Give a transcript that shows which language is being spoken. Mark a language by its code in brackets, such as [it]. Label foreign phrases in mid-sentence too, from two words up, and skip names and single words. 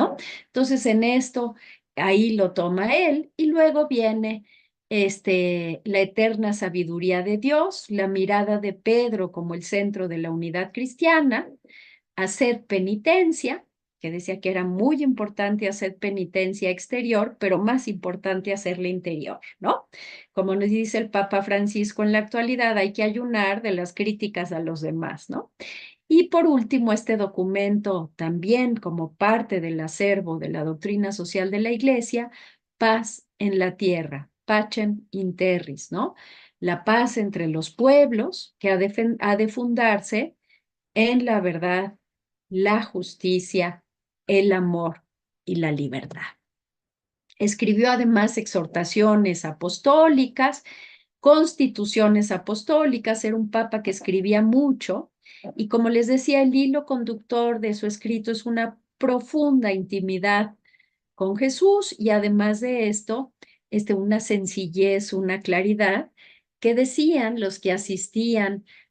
[es] Entonces, en esto, ahí lo toma él, y luego viene la eterna sabiduría de Dios, la mirada de Pedro como el centro de la unidad cristiana, hacer penitencia, que decía que era muy importante hacer penitencia exterior, pero más importante hacerla interior, ¿no? Como nos dice el Papa Francisco en la actualidad, hay que ayunar de las críticas a los demás, ¿no? Y por último, este documento también como parte del acervo de la doctrina social de la Iglesia, paz en la tierra, [la] pacem in terris, [es] ¿no? La paz entre los pueblos que ha de fundarse en la verdad, la justicia, el amor y la libertad. Escribió además exhortaciones apostólicas, constituciones apostólicas, era un papa que escribía mucho y como les decía, el hilo conductor de su escrito es una profunda intimidad con Jesús y además de esto, una sencillez, una claridad que decían los que asistían